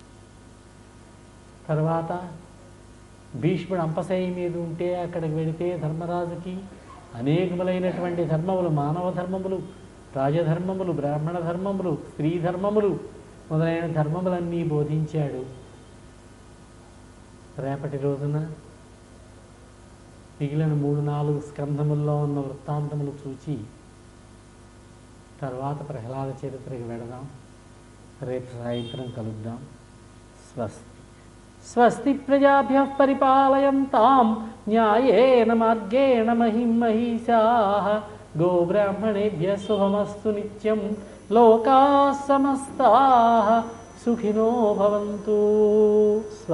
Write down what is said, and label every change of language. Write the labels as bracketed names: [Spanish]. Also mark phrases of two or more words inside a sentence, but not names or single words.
[Telugu] తర్వాత భీష్ముడు అంపశయ్య మీద ఉంటే అక్కడికి వెళితే ధర్మరాజుకి అనేకములైనటువంటి ధర్మములు, మానవ ధర్మములు, రాజధర్మములు, బ్రాహ్మణ ధర్మములు, స్త్రీ ధర్మములు మొదలైన ధర్మములన్నీ బోధించాడు. రేపటి రోజున మిగిలిన 3-4 స్కంధముల్లో ఉన్న వృత్తాంతములు చూచి తర్వాత ప్రహ్లాద చరిత్రకి వెళదాం. రేపు సాయంత్రం కలుద్దాం. స్వస్తి. [Sanskrit] స్వస్తి ప్రజాభ్యః పరిపాలయంతాం న్యాయేన మార్గేణ మహిం మహిషాః. గోబ్రాహ్మణేభ్యः శుభమస్తు నిత్యం. లోకాः సమస్తాः సుఖినో భవంతు.